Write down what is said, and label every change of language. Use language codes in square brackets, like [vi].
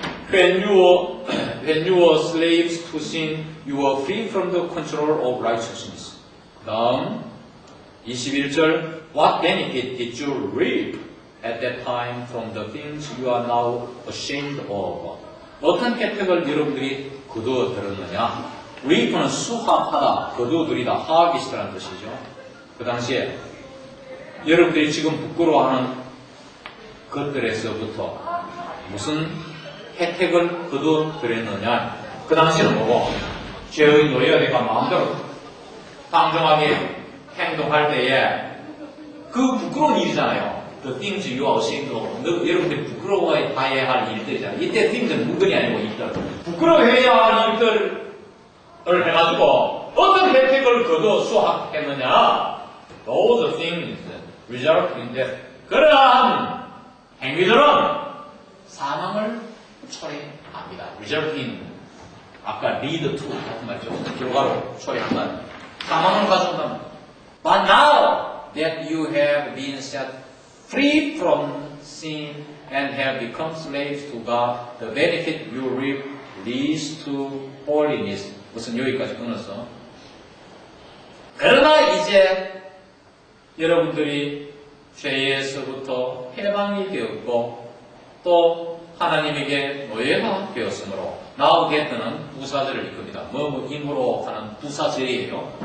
[en] When you were slaves to sin, you were free from the control of righteousness. [ko] 다음 21절 [en] What benefit did you reap at that time from the things you are now ashamed of? [ko] 어떤 혜택을 여러분들이 거두어 들었느냐? reap는 수확하다, 거두어들이다, 하기시라는 뜻이죠. 그 당시에 여러분들이 지금 부끄러워하는 것들에서부터 무슨 혜택을 거두어 들었느냐? 그 당시에는 뭐고? 죄의 노예가 되니까 마음대로 방종하게 행동할 때에 그 부끄러운 일이잖아요. [en] The things you are ashamed of. [ko] 여러분들이 부끄러워해야 할 일들이잖아요. 이때 things는 물건이 아니고 일들. 부끄러워해야 할 일들을 해가지고 어떤 혜택을 거두어 수확했느냐? [en] Those things result in death. [ko] 그러한 행위들은 사망을 초래합니다. result in 아까 lead to 같은 말이죠. 결과로 초래한다. 사망을 가져온다. [en] But now that you have been set free from sin and have become slaves to God, the benefit you reap leads to holiness. [ko] 무슨 여기까지 끊었어? 그러나 이제 여러분들이 죄에서부터 해방이 되었고 또 하나님에게 노예가 되었으므로 now get는 부사절을 이끕니다. 뭐뭐임으로 하는 부사절이에요.